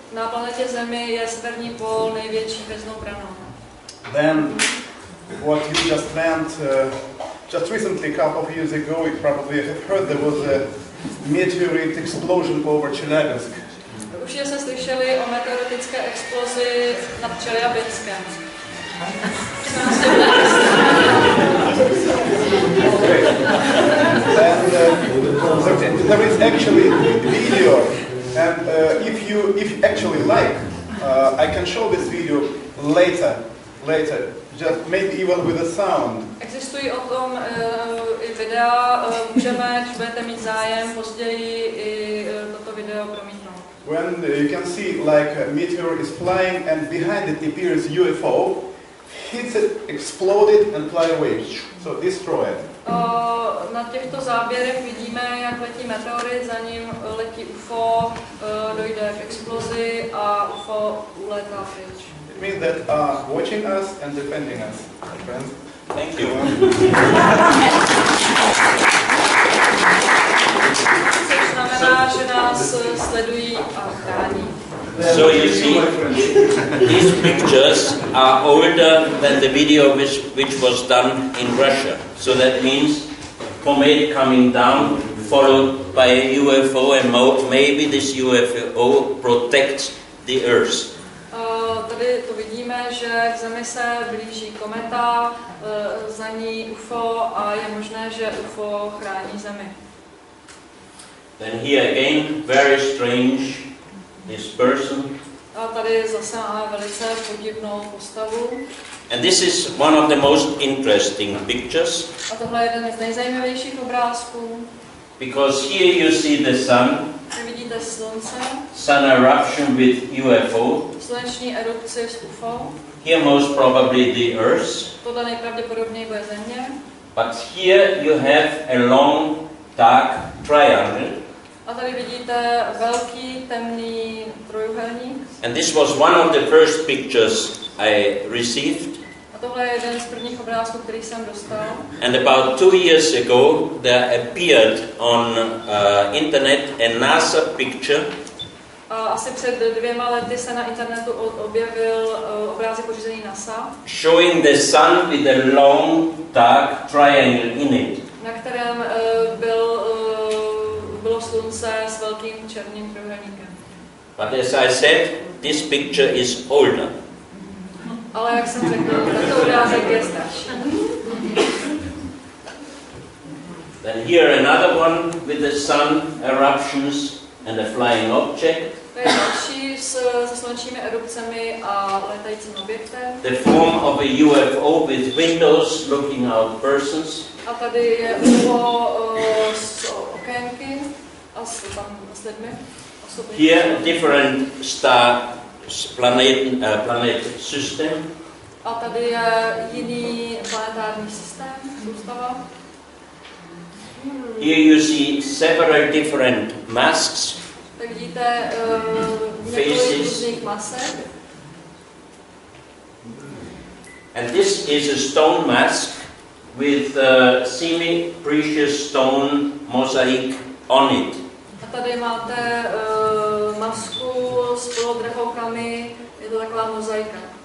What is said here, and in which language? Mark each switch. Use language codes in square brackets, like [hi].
[cs] Na planetě Zemi je severní pól největší hvězdnou branou. [en] Then, what you just meant, just recently, a couple of years ago, you probably have heard there was a meteorite explosion over Chelyabinsk. [cs] Určitě jste slyšeli o meteoritické explozi nad Čeljabinskem. [en] And there is actually video, and if you actually like, I can show this video later, just maybe even with a sound. [cs] Existují o tom i videa, můžeme, když budete mít zájem, později i toto video promítnout. [en] When you can see like a meteor is flying and behind it appears UFO, hits it, exploded and fly away, so destroy it. [cs] Na těchto záběrech vidíme, jak letí meteorit, za ním letí UFO, dojde k explozi a UFO ulétá pryč. [en] It means that watching us and defending us, my friends. Thank you. [cs] Což znamená, že nás sledují a chrání. [en] So you see, these pictures are older than the video which was done in Russia. So that means comet coming down, followed by a UFO, and maybe this UFO protects the Earth. [cs] Tady to vidíme, že k Zemi se blíží kometa, za ní UFO a je možné, že UFO chrání Zemi. [en] Then here again, very strange, this person. [cs] A tady zase máme velice podivnou postavu. [en] And this is one of the most interesting pictures. [cs] A tohle je jeden z nejzajímavějších obrázků. [en] Because here you see the sun. [cs] Tady vidíte slunce. [en] Sun eruption with UFO. [cs] Sluneční erupci s UFO. [en] Here most probably the Earth. [cs] Tohle nejpravděpodobněji bude Země. [en] But here you have a long, dark triangle. [cs] A tady vidíte velký temný trojúhelník. [en] And this was one of the first pictures I received. [cs] A tohle je jeden z prvních obrázků, který jsem dostal. [en] And about 2 years ago, there appeared on internet a NASA picture. [cs] A asi před 2 lety se na internetu objevil obrázek pořízený NASA, [en] Showing the sun with a long, dark triangle in it. [cs] na kterém bylo slunce s velkým černým trojúhelníkem. [en] But as I said, this picture is older. [cs] Ale jak jsem řekl, tento obrázek je starší. [en] Then here another one with the sun eruptions and a flying object. [cs] To je další se slunečními erupcemi a letajícím objektem. [en] The form of a UFO with windows looking out persons. [cs] A tady je UFO s okénky a s lidmi. [en] Here different star planet system. [cs] A tady je jiný planetární systém, soustava. [en] Here you see several different masks. [cs] Tak vidíte několik různých masek. [en] And this is a stone mask with semi-precious stone mosaic on it. [cs] A tady máte masku s polodrachokami, je to taková mozaika.